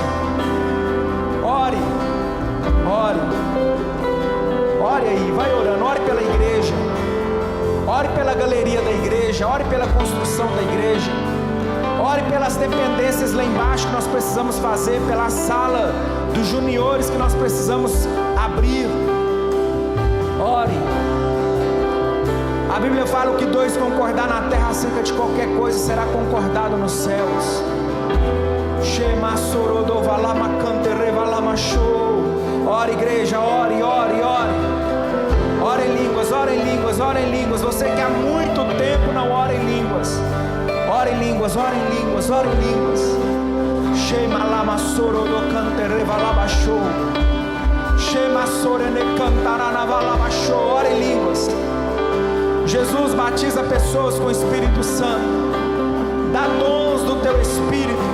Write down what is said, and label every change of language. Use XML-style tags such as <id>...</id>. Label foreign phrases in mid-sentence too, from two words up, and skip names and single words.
<pt>Ore, ore, ore aí, vai orando, ore pela igreja, ore pela galeria da igreja, ore pela construção da igreja, ore pelas dependências lá embaixo que nós precisamos fazer, pela sala dos juniores que nós precisamos abrir. Ore. A Bíblia fala: o que 2 concordar na terra acerca de qualquer coisa será concordado nos céus. Ore, igreja, ore, ore, ore. Ore em línguas, ore em línguas, ore em línguas. Você que há muito tempo não ora em línguas, ore em línguas, ore em línguas, ore em línguas. Shema lama soro do cantere valabasho. Shema sorene cantarana valabasho. Ore em línguas. Jesus batiza pessoas com o Espírito Santo, dá dons do teu Espírito.</pt>